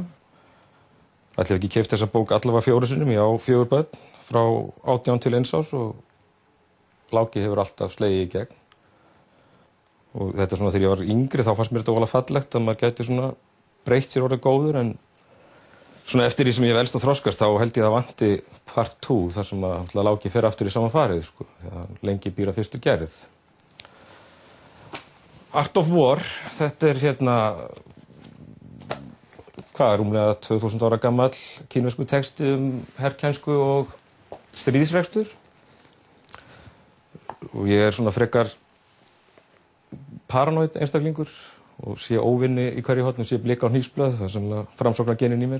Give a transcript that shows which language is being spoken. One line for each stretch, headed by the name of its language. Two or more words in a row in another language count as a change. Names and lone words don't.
Icelandic: Ætli hef ekki keypt þessa bók allavega 4 sinnum, ég á 4 börn, frá 18 til 1 árs og Láki hefur alltaf slegið í gegn. Og þetta svona þegar ég var yngri, þá fannst mér þetta voðalega fallegt að maður gæti svona breytt sér orðið góður, en svona eftir því sem ég hef elst að þroskast, þá held ég að vanti part 2, þar sem að Láki fer aftur í sama farið, þegar lengi býr að fyrstu gerð. Art of War, þetta hérna, rúmlega 2000 ára gamall kínversku texti herkænsku og stríðsrekstur. Og ég svona frekar paranoid einstaklingur og sé óvinni í hverju horni, sé blika á hnífsblöð, það sem framsóknargenin í mér.